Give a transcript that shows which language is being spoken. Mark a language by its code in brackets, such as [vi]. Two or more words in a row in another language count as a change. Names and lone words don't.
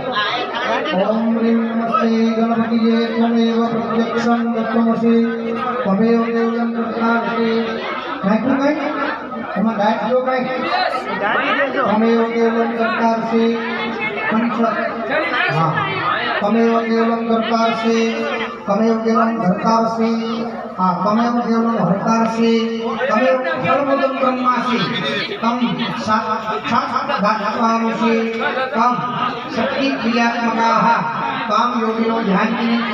[sa] ओम रीम नमस्ते गणपतिए त्वमेव प्रत्यक्षं तत्त्वमसि त्वमेव केवलं कर्तारसि। [gu] નાખ્યું કંઈક એમાં દાટજો કંઈક, [sa] त्वमेव केवलं कर्तारसि [gu] પંચ। હા, [sa] त्वमेव केवलं कर्तारसि त्वमेव केवलं धर्तारसि। हाँ, त्वमेव केवलं हर्तारसि त्वमेव सर्वं ब्रह्मासि तं साक्षादात्मासि तं शक्तिक्रियात्मकाः त्वां योगिनो ध्यायन्ति।